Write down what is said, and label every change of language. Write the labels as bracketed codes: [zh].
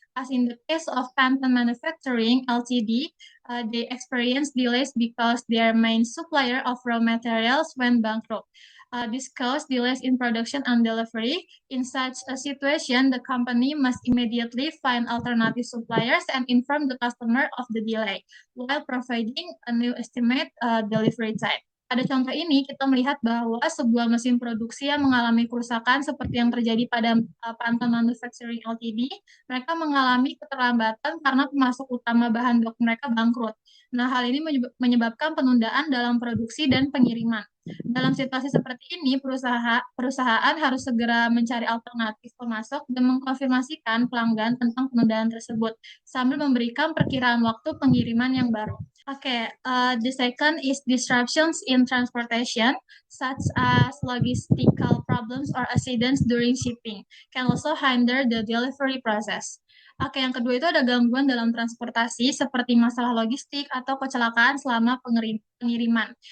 [en] As in the case of Pantone Manufacturing Ltd, they experienced delays because their main supplier of raw materials went bankrupt. This caused delays in production and delivery. In such a situation, the company must immediately find alternative suppliers and inform the customer of the delay, while providing a new estimate delivery time. [id] Pada contoh ini, kita melihat bahwa sebuah mesin produksi yang mengalami kerusakan seperti yang terjadi pada Pantone Manufacturing Ltd, mereka mengalami keterlambatan karena pemasok utama bahan baku mereka bangkrut. Nah, hal ini menyebabkan penundaan dalam produksi dan pengiriman. Dalam situasi seperti ini, perusahaan harus segera mencari alternatif pemasok dan mengkonfirmasikan pelanggan tentang penundaan tersebut, sambil memberikan perkiraan waktu pengiriman yang baru. [en] Okay, the second is disruptions in transportation, such as logistical problems or accidents during shipping, can also hinder the delivery process. [id] Oke, yang kedua itu ada gangguan dalam transportasi seperti masalah logistik atau kecelakaan selama pengiriman.